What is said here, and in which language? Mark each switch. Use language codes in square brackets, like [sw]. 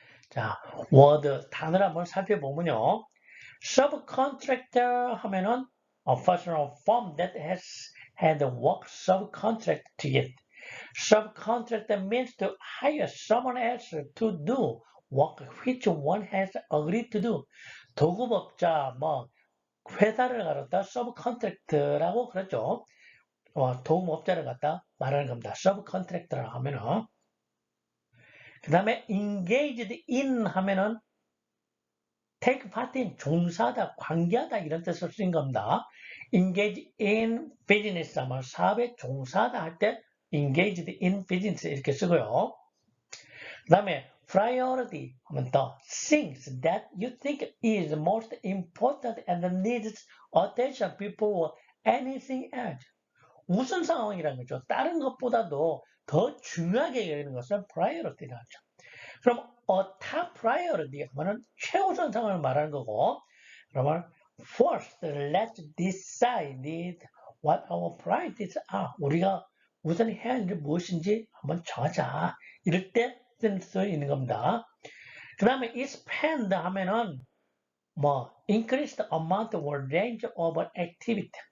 [ko] 자, 워드 단어를 한번 살펴보면요. [en] Subcontractor [ko] 하면은 [en] a personal firm that has had work subcontract to it. Subcontractor means to hire someone else to do work which one has agreed to do. [ko] 도급업자, 회사를 갖다 subcontract라고 그러죠. 도급업자를 갖다 말하는 겁니다. subcontractor라고 하면은. 그 다음에 engaged in 하면은 [en] take part in, [ko] 종사하다, 관계하다 이런 뜻을 쓰는 겁니다. [en] engage in business [ko] 하면 사업에 종사하다 할 때 [en] engaged in business [ko] 이렇게 쓰고요. [en] 그 다음에 priority [ko] 하면 [en] the things that you think is most important and needs attention before anything else. [ko] 우선 상황이라는 거죠. 다른 것보다도 더 중요하게 여기는 것을 priority라고 하죠. [en] 그럼 a top priority [ko] 하면은 최우선 상황을 말하는 거고, 그러면 [en] first let's decide what our priorities are. [ko] 우리가 우선 해야 할 일이 무엇인지 한번 정하자. 이럴 때 쓸 수 있는 겁니다. 그 다음에 [en] expand [ko] 하면은 [en] increase the amount or range of activity.